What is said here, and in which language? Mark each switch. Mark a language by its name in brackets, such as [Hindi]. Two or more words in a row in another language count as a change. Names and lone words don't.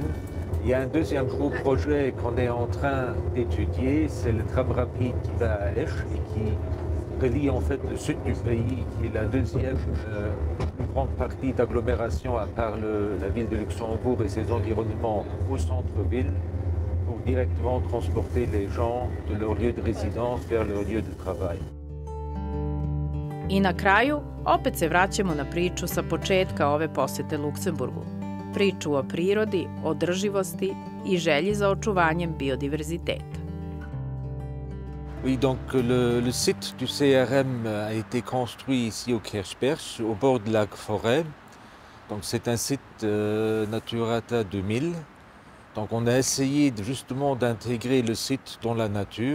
[French] Il y a un deuxième gros projet qu'on est en train d'étudier, c'est le tram rapide qui va à Esch et qui relie en fait le sud du pays, qui est la deuxième plus grande partie d'agglomération à part la ville de Luxembourg et ses environnements au centre-ville, pour directement transporter les gens de leur lieu de résidence vers leur lieu de travail. [Serbian] I na kraju, opet se vraćamo na priču sa početka ove posete Luksemburgu. Priču o prirodi, održivosti i želji za očuvanjem biodiverziteta. [French] Oui, donc le site du CRM a été construit ici au Kirchberg, au bord de la forêt. Donc c'est un site Naturata 2000. Donc on a essayé justement d'intégrer le site dans la nature.